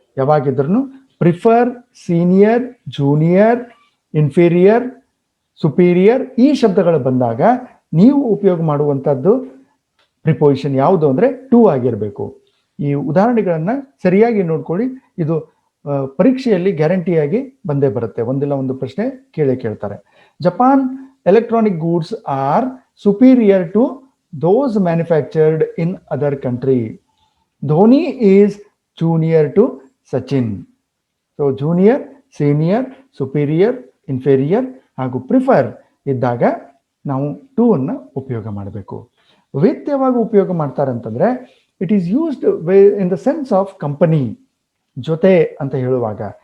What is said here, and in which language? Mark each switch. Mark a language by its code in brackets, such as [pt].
[kn] ಯಾವಾಗಿದ್ರೂ [en] prefer, senior, junior, inferior, superior [kn] ಈ ಶಬ್ದಗಳು ಬಂದಾಗ ನೀವು ಉಪಯೋಗ ಮಾಡುವಂಥದ್ದು ಪ್ರಿಪೋಸಿಷನ್ ಯಾವುದು ಅಂದರೆ ಟು ಆಗಿರಬೇಕು. ಈ ಉದಾಹರಣೆಗಳನ್ನು ಸರಿಯಾಗಿ ನೋಡ್ಕೊಳ್ಳಿ. ಇದು ಪರೀಕ್ಷೆಯಲ್ಲಿ ಗ್ಯಾರಂಟಿಯಾಗಿ ಬಂದೇ ಬರುತ್ತೆ. ಒಂದಿಲ್ಲ ಒಂದು ಪ್ರಶ್ನೆ ಕೇಳ್ತಾರೆ. [en] Japan electronic goods are superior to those manufactured in other country. Dhoni is junior to Sachin. So junior, senior, superior, inferior [kn] ಹಾಗೂ ಪ್ರಿಫರ್ ಇದ್ದಾಗ ನಾವು ಟು ಅನ್ನು ಉಪಯೋಗ ಮಾಡಬೇಕು. ವಿತ್ ಯಾವಾಗ ಉಪಯೋಗ ಮಾಡ್ತಾರೆ ಅಂತಂದರೆ, [en] it is used in the sense of company, [kn] ಜೊತೆ ಅಂತ ಹೇಳುವಾಗ.